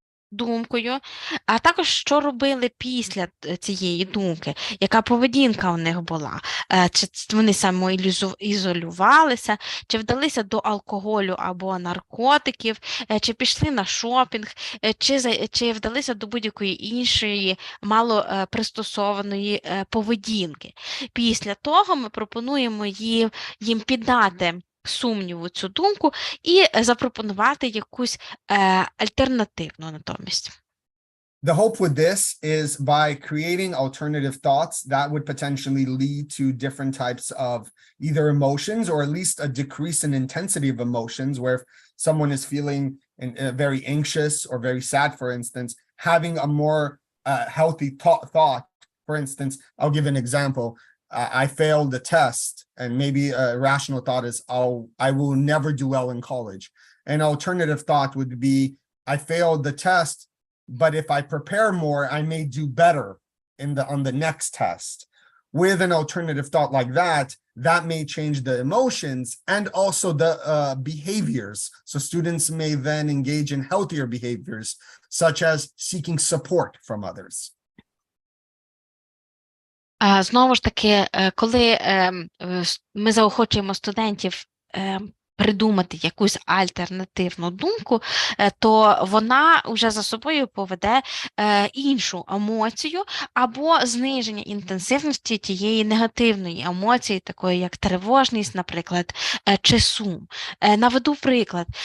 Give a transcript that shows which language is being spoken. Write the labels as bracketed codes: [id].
[uk] думкою, а також, що робили після цієї думки, яка поведінка у них була, чи вони самоізолювалися, чи вдалися до алкоголю або наркотиків, чи пішли на шопінг, чи вдалися до будь-якої іншої малопристосованої поведінки. Після того ми пропонуємо їм піддати сумніву цю думку і запропонувати якусь альтернативну натомість. [en] The hope with this is by creating alternative thoughts that would potentially lead to different types of either emotions or at least a decrease in intensity of emotions, where if someone is feeling very anxious or very sad, for instance, having a more healthy thought, for instance, I'll give an example. I failed the test, and maybe a rational thought is, I will never do well in college. An alternative thought would be, I failed the test, but if I prepare more, I may do better on the next test. With an alternative thought like that, that may change the emotions and also the behaviors. So students may then engage in healthier behaviors, such as seeking support from others. [uk] Знову ж таки, коли ми заохочуємо студентів придумати якусь альтернативну думку, то вона вже за собою поведе іншу емоцію або зниження інтенсивності тієї негативної емоції, такої як тривожність, наприклад, чи сум. Наведу приклад.